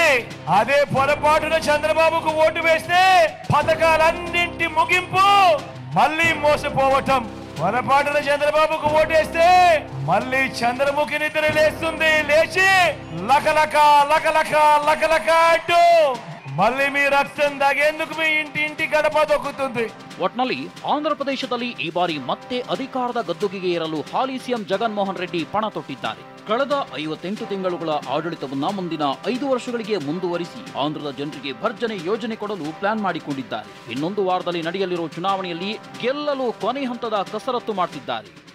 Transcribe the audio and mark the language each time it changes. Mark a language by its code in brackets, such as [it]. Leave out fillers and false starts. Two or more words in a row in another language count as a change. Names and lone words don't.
[te] అదే పొరపాటున చంద్రబాబుకు ఓటు వేస్తే పథకాలన్నింటి ముగింపు, మళ్ళీ మోసపోవటం. పొరపాటున చంద్రబాబుకు ఓటేస్తే మళ్ళీ చంద్రముఖి నిద్ర లేస్తుంది. లేచి లకలక లకలక లకలక అంటూ మళ్ళీ మీ రక్తం దాగేందుకు మీ ఇంటి గడప దొక్కుతుంది. [kn] ಒಟ್ನಲ್ಲಿ ಆಂಧ್ರಪ್ರದೇಶದಲ್ಲಿ ಈ ಬಾರಿ ಮತ್ತೆ ಅಧಿಕಾರದ ಗದ್ದುಗೆಗೆ ಏರಲು ಹಾಲಿ ಸಿಎಂ ಜಗನ್ಮೋಹನ್ ರೆಡ್ಡಿ ಪಣ ತೊಟ್ಟಿದ್ದಾರೆ. ಕಳೆದ 58 ತಿಂಗಳುಗಳ ಆಡಳಿತವನ್ನ ಮುಂದಿನ 5 ವರ್ಷಗಳಿಗೆ ಮುಂದುವರಿಸಿ ಆಂಧ್ರದ ಜನರಿಗೆ ಭರ್ಜನೆ ಯೋಜನೆ ಕೊಡಲು ಪ್ಲಾನ್ ಮಾಡಿಕೊಂಡಿದ್ದಾರೆ. ಇನ್ನೊಂದು ವಾರದಲ್ಲಿ ನಡೆಯಲಿರುವ ಚುನಾವಣೆಯಲ್ಲಿ ಗೆಲ್ಲಲು ಕೊನೆ ಹಂತದ ಕಸರತ್ತು ಮಾಡ್ತಿದ್ದಾರೆ.